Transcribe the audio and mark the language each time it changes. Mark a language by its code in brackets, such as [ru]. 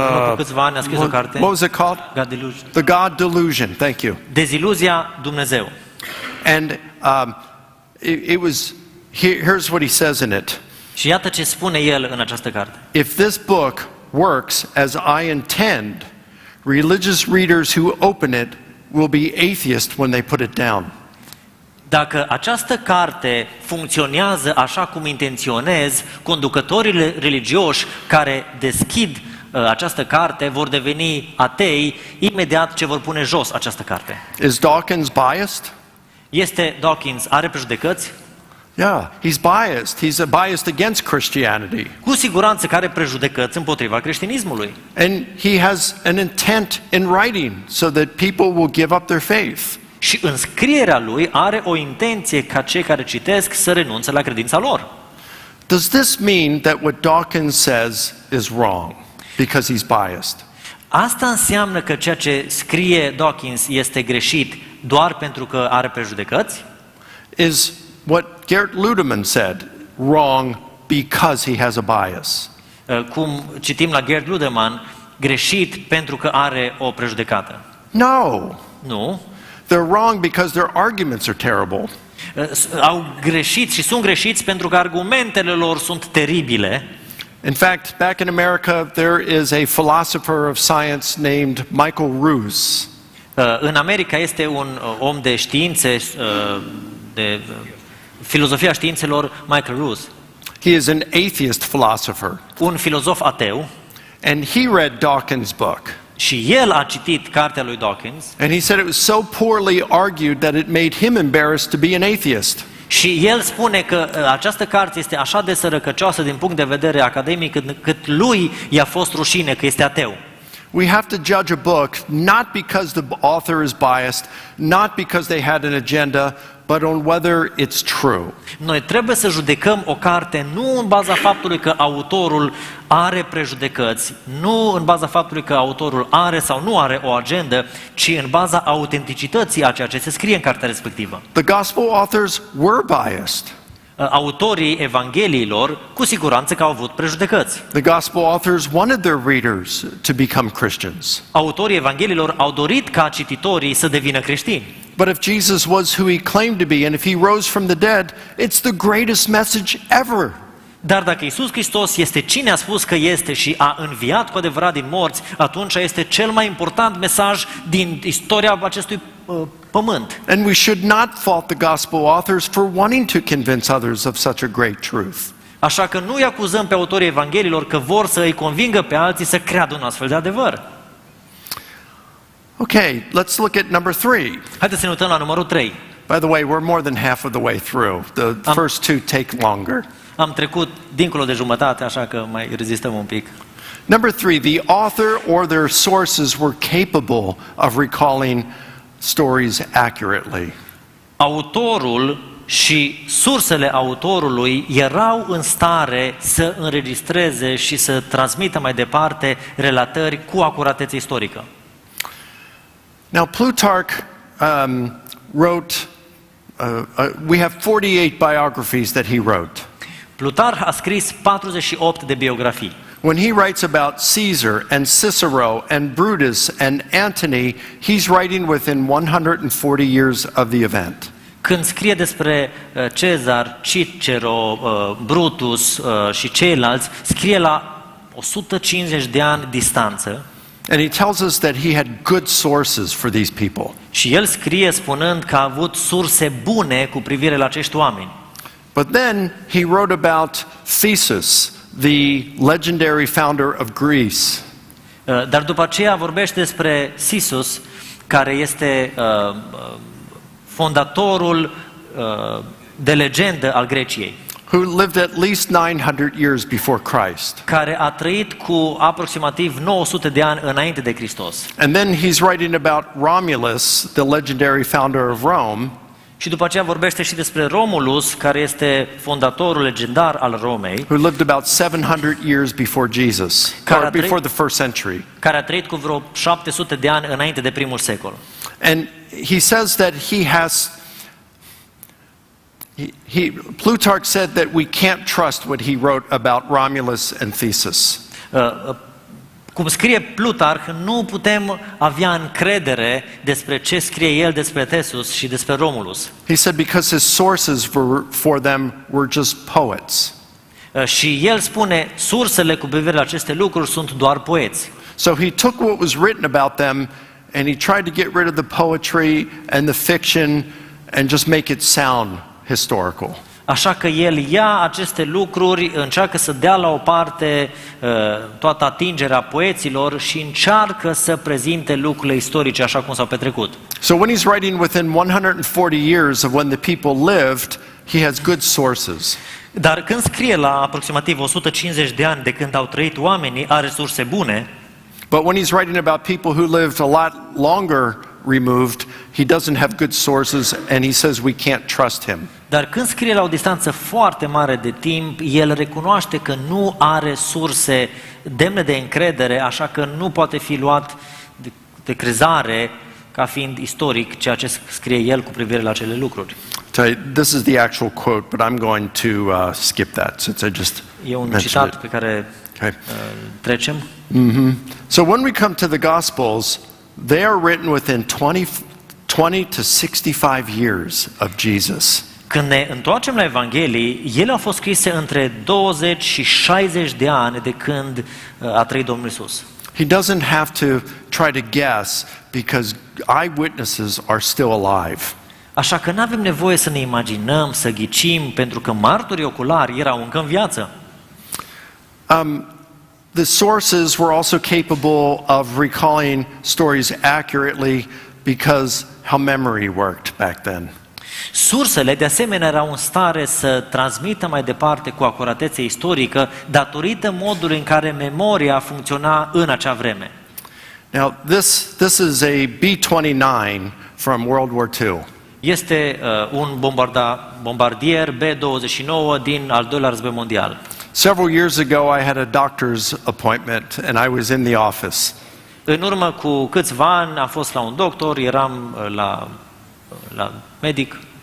[ro] Cu câțiva ani a scris o carte. [en] What was it called? God Delusion. The God Delusion. Thank you. [ro] Deziluzia Dumnezeu. [en] And it was. Here's what he says in it. [ro] Și iată ce spune el în această carte. [en] If this book works as I intend, religious readers who open it will be atheist when they put it down. [ro] Dacă această carte funcționează așa cum intenționez, conducătorii religioși care deschid această carte vor deveni atei imediat ce vor pune jos această carte. [en] Is Dawkins biased? [ro] Este Dawkins, are prejudecăți? [en] Yeah, he's biased. He's biased against Christianity. [ro] Cu siguranță că are prejudecăți împotriva creștinismului. [en] And he has an intent in writing so that people will give up their faith. [ro] Și în scrierea lui are o intenție ca cei care citesc să renunțe la credința lor. [en] Does this mean that what Dawkins says is wrong because he's biased? [ro] Asta înseamnă că ceea ce scrie Dawkins este greșit doar pentru că are prejudecăți? [en] Is what Gert Ludemann said wrong because he has a bias? [ro] Cum citim la Gerd Ludemann, greșit pentru că are o prejudecată. [en] No. [ro] Nu. [en] They're wrong because their arguments are terrible. [ro] Au greșit și sunt greșiți pentru că argumentele lor sunt teribile. [en] In fact, back in America, there is a philosopher of science named Michael Ruse. [ro] În America este un om de științe, de filozofia științelor, Michael Ruse. [en] He is an atheist philosopher. [ro] Un filozof ateu. [en] And he read Dawkins' book. [ro] Și el a citit cartea lui Dawkins. [en] And he said it was so poorly argued that it made him embarrassed to be an atheist. [ro] Și el spune că această carte este așa de sărăcăcioasă din punct de vedere academic cât lui i-a fost rușine că este ateu. [en] We have to judge a book not because the author is biased, not because they had an agenda, but on whether it's true. [ro] Noi trebuie să judecăm o carte nu în baza faptului că autorul are prejudecăți, nu în baza faptului că autorul are sau nu are o agendă, ci în baza autenticității a ceea ce se scrie în cartea respectivă. [en] The gospel authors were biased. [ro] Autorii evangheliilor cu siguranță că au avut prejudecăți. [en] The gospel authors wanted their readers to become Christians. [ro] Autorii evangheliilor au dorit ca cititorii să devină creștini. [en] But if Jesus was who he claimed to be and if he rose from the dead, it's the greatest message ever. [ro] Dar dacă Iisus Hristos este cine a spus că este și a înviat cu adevărat din morți, atunci este cel mai important mesaj din istoria acestui pământ. [en] And we should not fault the gospel authors for wanting to convince others of such a great truth. [ro] Așa că nu îi acuzăm pe autorii evangheliilor că vor să îi convingă pe alții să creadă un astfel de adevăr. [en] Okay, let's look at number 3. [ro] Haideți să ne uităm la numărul 3. [en] By the way, we're more than half of the way through. The first two take longer. [ro] Am trecut dincolo de jumătate, așa că mai rezistăm un pic. [en] Number 3, the author or their sources were capable of recalling stories accurately. [ro] Autorul și sursele autorului erau în stare să înregistreze și să transmită mai departe relatări cu acuratețe istorică. [en] Now, Plutarch wrote, we have 48 biographies that he wrote. [ro] Plutarh a scris 48 de biografii. [en] When he writes about Caesar and Cicero and Brutus and Antony, he's writing within 140 years of the event. [ro] Când scrie despre Cezar, Cicero, Brutus și ceilalți, scrie la 150 de ani distanță. [en] And he tells us that he had good sources for these people. [ro] Și el scrie spunând că a avut surse bune cu privire la acești oameni. [en] But then he wrote about Theseus, the legendary founder of Greece. [ro] Dar după aceea vorbește despre Sisus, care este fondatorul de legendă al Greciei. [en] Who lived at least 900 years before Christ. [ro] Care a trăit cu aproximativ 900 de ani înainte de Hristos. [en] And then he's writing about Romulus, the legendary founder of Rome. [ro] Și după aceea vorbește și despre Romulus, care este fondatorul legendar al Romei. [en] Who lived about 700 years before Jesus, or before the first century. [ro] Care a trăit cu vreo 700 de ani înainte de primul secol. [en] And he says that he has Plutarch said that we can't trust what he wrote about Romulus and Theseus. [ro] Cum scrie Plutarh, nu putem avea încredere despre ce scrie el despre Theseus și despre Romulus. [en] He said because his sources for them were just poets. [ro] Și el spune, sursele cu privire la aceste lucruri sunt doar poeți. [en] So he took what was written about them and he tried to get rid of the poetry and the fiction and just make it sound historical. [ro] Așa că el ia aceste lucruri, încearcă să dea la o parte toată atingerea poeților și încearcă să prezinte lucrurile istorice așa cum s-au petrecut. [en] So when he's writing within 140 years of when the people lived, he has good sources. [ro] Dar când scrie la aproximativ 150 de ani de când au trăit oamenii, are surse bune. [en] But when he's writing about people who lived a lot longer removed, he doesn't have good sources and he says we can't trust him. [ro] Dar când scrie la o distanță foarte mare de timp, el recunoaște că nu are surse demne de încredere, așa că nu poate fi luat de crezare ca fiind istoric ceea ce scrie el cu privire la acele lucruri. [en] This is the actual quote, but I'm going to skip that since I just [ro] E un citat pe care trecem. [en] So when we come to the Gospels, they are written within 20 to 65 years of Jesus. [ro] Când ne întoarcem la Evanghelii, ele au fost scrise între 20 și 60 de ani de când a trăit Domnul Iisus. [en] He doesn't have to try to guess because eyewitnesses are still alive. [ro] Așa că nu avem nevoie să ne imaginăm, să ghicim, pentru că martorii oculari erau încă în viață. [en] The sources were also capable of recalling stories accurately because how memory worked back then. [ro] Sursele, de asemenea, erau în stare să transmită mai departe cu acuratețe istorică datorită modului în care memoria funcționa în acea vreme. [en] Now, this is a B-29 from World War II. [ro] Este un bombardier B-29 din al doilea război mondial. [en] Several years ago, I had a doctor's appointment and I was in the office. [ro] În urmă cu câțiva ani am fost la un doctor, eram la medic.